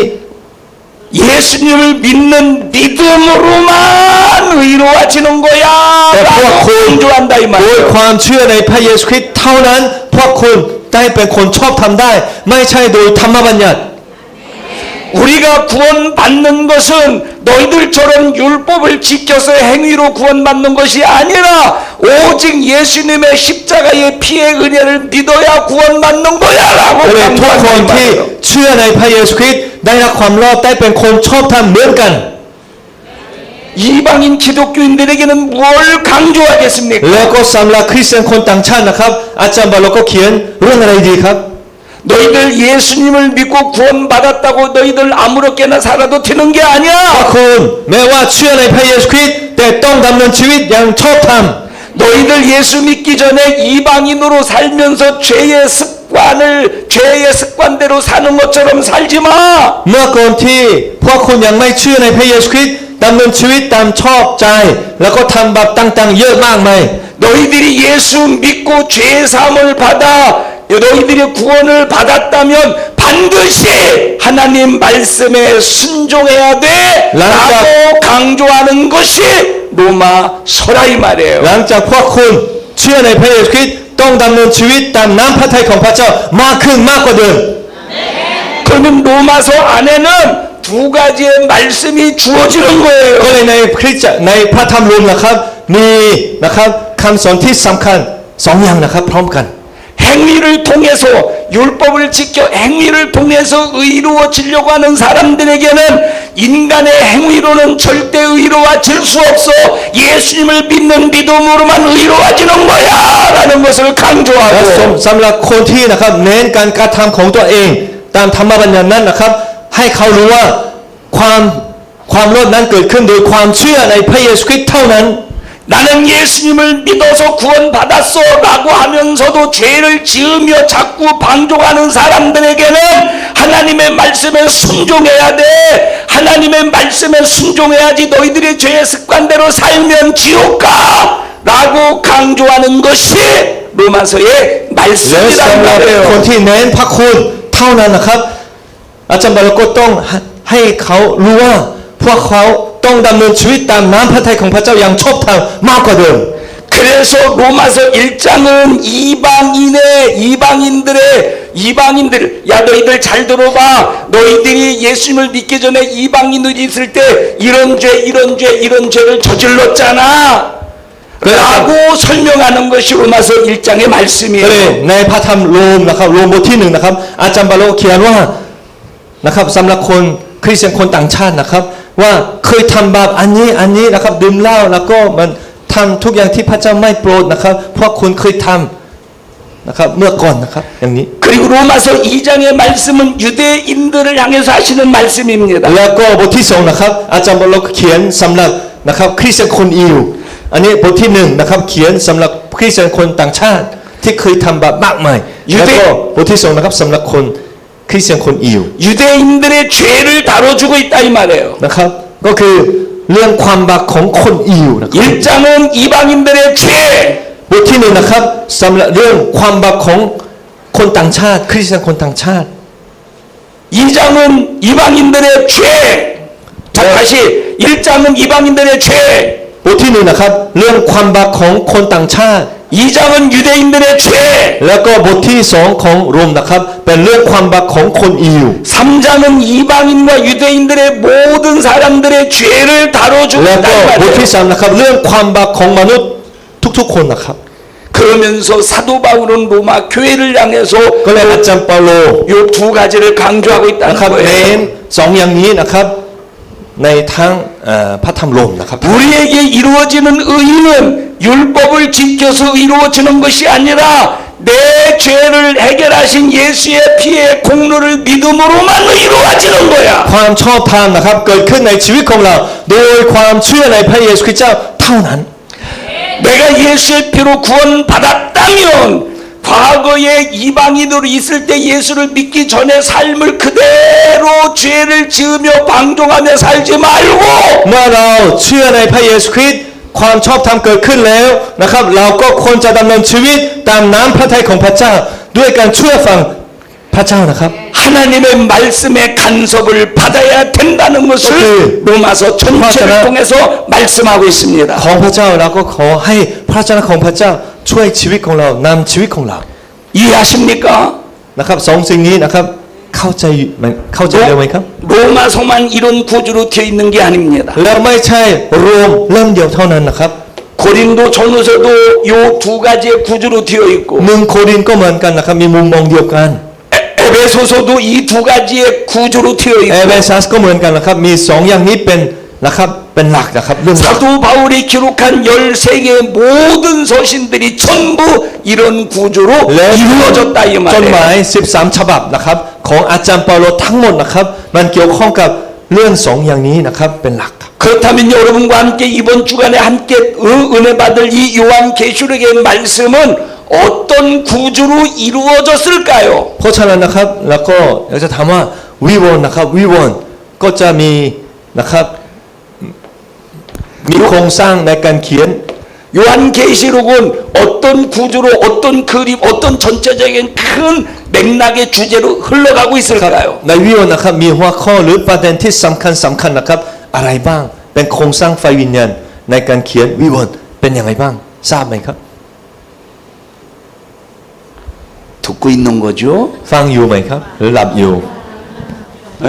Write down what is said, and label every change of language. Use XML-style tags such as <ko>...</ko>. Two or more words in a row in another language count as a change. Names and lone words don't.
<ko>예수님을 믿는 믿음으로만 의로워지는 거야.</ko> <th>แต่พวก</th> <ko>라고</ko> <th>คุณ</th> <ko>강조한다 이</ko> <th>โดย</th> <ko>말이에요.</ko> <th>ความเชื่อในพระเยซูคริสต์เท่านั้นพวกคุณได้เป็นคนชอบธรรมได้ ไม่ใช่โดยธรรมบัญญัติ</th> <ko>우리가 구원받는 것은 너희들처럼 율법을 지켜서 행위로 구원받는 것이 아니라 오직 예수님의 십자가의 피의 은혜를 믿어야 구원받는 거야라고</ko> <th>ก็เลยทุกคน</th> <ko>강조한다 이</ko> <th>ที่</th> <ko>말이에요.</ko> <th>เชื่อในพระเยซูคริสต์ได้รับความรอดได้เป็นคนชอบธรรมเหมือนกัน</th> <ko>이방인 기독교인들에게는 뭘 강조하겠습니까?</ko> <th>แล้วก็สำหรับคริสเตียนคนต่างชาตินะครับอาจารย์เปาโลก็เขียนเรื่องอะไรดีครับ</th> <ko>너희들 예수님을 믿고 구원받았다고 너희들 아무렇게나 살아도 되는 게</ko> <th>พวก</th> <ko>아니야.</ko> <th>คุณแม้ว่าเชื่อในพระเยซูคริสต์แต่ต้องดำเนินชีวิตอย่างชอบธรรม</th> <ko>너희들 예수 믿기 전에 이방인으로 살면서 죄의 습관대로 사는 것처럼 살지 마.</ko> <th>เมื่อก่อนที่พวกคุณยังไม่เชื่อในพระเยซูคริสต์ดำเนินชีวิตตามชอบใจ แล้วก็ทำบาปต่างๆเยอะมากมาย</th> <ko>너희들이 예수 믿고 죄 사함을 받아 너희들이 구원을 받았다면 반드시 하나님 말씀에 순종해야 돼 라고 강조하는 것이 로마 서라 이 말이에요.</ko> <th>หลังจากพวกคุณเชื่อในพระเยซูคริสต์ต้องดำเนินชีวิตตามน้ำพระทัยของพระเจ้ามากขึ้นมากกว่าเดิม</th> <ko>그러면 로마서 안에는 두 가지의 말씀이 주어지는</ko> <th>ก็</th> <ko>거예요.</ko> <th>เลยในคริสตจักรในพระธรรมโรมนะครับมีนะครับคำสอนที่สำคัญสองอย่างนะครับพร้อมกัน</th> <ko>행위를 통해서 율법을 지켜 행위를 통해서 의로워지려고 하는 사람들에게는 인간의 행위로는 절대 의로워질 수 없어. 예수님을 믿는 믿음으로만 의로워지는 거야라는 것을</ko> <th>และ</th> <ko>강조하고</ko> <th>สำหรับคนที่นะครับเน้นการกระทำของตัวเองตามธรรมบัญญัตินั้นนะครับให้เขารู้ว่าความรอดนั้นเกิดขึ้นโดยความเชื่อในพระเยซูคริสต์เท่านั้น</th> <ko>나는 예수님을 믿어서 구원받았어 라고 하면서도 죄를 지으며 자꾸 방종하는 사람들에게는 하나님의 말씀에 순종해야 돼. 하나님의 말씀에 순종해야지 너희들이 죄의 습관대로 살면 지옥 가 라고 강조하는 것이 로마서의</ko> <th>และ</th> <ko>말씀이란</ko> <th>สำหรับคน</th> <ko>말이에요.</ko> <th>ที่เน้นพระคุณเท่านั้นนะครับอาจารย์บาลก็ต้องให้เขารู้ว่าพวกเขาต้องดำเนินชีวิตตามน้ำพระทัยของพระเจ้าอย่างชอบธรรมมากกว่าเดิม</th> <ko>그래서 로마서 1장은 이방인들 야 너희들 잘 들어봐. 너희들이 예수님을 믿기 전에 이방인들이 있을 때 이런 죄를 저질렀잖아 라고 설명하는 것이 로마서 1장의</ko> <th>ก็เลย</th> <ko>말씀이에요.</ko> <th>ในพระธรรมโรมนะครับโรมบทที่1นะครับอาจารย์บาโลเขียนว่านะครับสำหรับคนคริสเตียนคนต่างชาตินะครับว่าเคยทำบาปอันนี้นะครับดื่มเหล้าแล้วก็มันทำทุกอย่างที่พระเจ้าไม่โปรดนะครับพวกคุณเคยทำนะครับเมื่อก่อนนะครับอย่างนี้</th> <ko>그리고 로마서 2장의 말씀은 유대인들을 향해서 하시는 말씀입니다.</ko> <th>แล้วก็บทที่2นะครับอาจารย์บาโลเขียนสำหรับนะครับคริสเตียนคนอิวอันนี้บทที่1นะครับเขียนสำหรับคริสเตียนคนต่างชาติที่เคยทำบาปมากมายแล้วก็บทที่2นะครับสำหรับคนคริสเตียนคนอิว</th> <ko>유대인들의 죄를 다뤄주고 있다 이 말이에요.</ko> <th>นะครับก็คือเรื่องความบาปของคนอิวนะครับ</th> <ko>1장은 이방인들의 죄</ko> <th>บทที่1นะครับสำหรับเรื่องความบาปของคนต่างชาติคริสเตียนคนต่างชาติ</th> <ko>2장은 이방인들의 죄. 자, 다시 1장은 이방인들의 죄.</ko> <th>บทที่1นะครับเรื่องความบาปของคนต่างชาติ</th> <ko>2장은 유대인들의 죄,</ko> <th>แล้วก็บทที่2ของโรมนะครับเป็นเรื่องความบาปของคนอิว</th> <ko>3장은 이방인과 유대인들의 모든 사람들의 죄를 다뤄주고</ko> <th>แล้วก็</th> <ko>있다는</ko> <th>บทที่</th> <ko>말이에요.</ko> <th>3นะครับเรื่องความบาปของมนุษย์ทุกๆคนนะครับ</th> <ko>그러면서 사도 바울은 로마 교회를 향해서</ko> <th>ก็เลยอาจารย์เปาโล</th> <ko>요 두 가지를 강조하고</ko> <th>นะ</th> <ko>있다는</ko> <th>ครับเน้น</th> <ko>거예요.</ko> <th>สองอย่างนี้นะครับในทั้งพระธรรมโรมนะครับ</th> <ko>우리에게 이루어지는 의는 율법을 지켜서 이루어지는 것이 아니라 내 죄를 해결하신 예수의 피의 공로를 믿음으로만 이루어지는 거야.</ko> <th>ความชอบธรรมนะครับเกิดขึ้นในชีวิตของเรา โดยความเชื่อในพระเยซูคริสต์เจ้าเท่านั้น</th> <ko>내가 예수의 피로 구원받았다면 과거에 이방인으로 있을 때 예수를 믿기 전에 삶을 그대로 죄를 지으며 방종하며 살지 말고</ko> <th>เมื่อเราเชื่อในพระเยซูคริสต์ความชอบธรรมเกิดขึ้นแล้วนะครับเราก็ควรจะดำเนินชีวิตตามน้ำพระทัยของพระเจ้า ด้วยการเชื่อฟังพระเจ้านะครับ</th> <ko>하나님의 말씀의 간섭을 받아야 된다는 것을 로마서 전체를 통해서 말씀하고 있습니다.</ko> <th>ของพระเจ้าเราก็ขอให้พระเจ้าของพระเจ้าช่วยชีวิตของเรานำชีวิตของเรา</th> <ko>이해하십니까?</ko> <th>นะครับสองสิ่งนี้นะครับเข้าใจเร็วไหมครับ</th> <ko>로마서만 이런 구조로 되어 있는 게 아닙니다.</ko> <th>แล้วไม่ใช่รวมเล่มเดียวเท่านั้นนะครับ</th> <ko>고린도 전후서도 요 두 가지의 구조로 되어 있고</ko> <th>หนึ่งโครินธ์ก็เหมือนกันนะครับมีมุมมองเดียวกัน</th> <ko>에베소서도 이 두 가지의 구조로 되어</ko> <th>เอ</th> <ko>있고</ko> <th>เฟซัสก็เหมือนกันนะครับมีสองอย่างนี้เป็นนะครับเป็นหลักนะครับเรื่องหลัก</th> <ko>사도 바울이 기록한 13개의 모든 서신들이 전부 이런 구조로</ko> <th>และ</th> <ko>이루어졌다 이</ko> <th>จดหมาย</th> <ko>말이에요.</ko> <th>13 ฉบับนะครับของอาจารย์เปาโลทั้งหมดนะครับมันเกี่ยวข้องกับเรื่องสองอย่างนี้นะครับเป็นหลัก</th> <ko>그렇다면 여러분과 함께 이번 주간에 함께 은혜 받을 이 요한계시록의 말씀은 어떤 구조로 이루어졌을까요?</ko> <th>เพราะฉะนั้นนะครับแล้วก็อยากจะถามว่าวิวรณ์นะครับวิวรณ์ก็จะมีนะครับมีโครงสร้างในการเขียน</th> <ko>요한계시록은 어떤 구조로 어떤 그림 어떤 전체적인 큰 맥락의 주제로 흘러가고 있을까요?</ko> <th>ในวิวรณ์นะครับมีหัวข้อหรือประเด็นที่สำคัญนะครับอะไรบ้างเป็นโครงสร้างไฟวิญญาณในการเขียนวิวรณ์เป็นอย่างไรบ้างทราบไหมครับ</th> <ko>듣고 있는 거죠?</ko> <th>ฟังอยู่ไหมครับหรือหลับอยู่</th> <ko>예?</ko>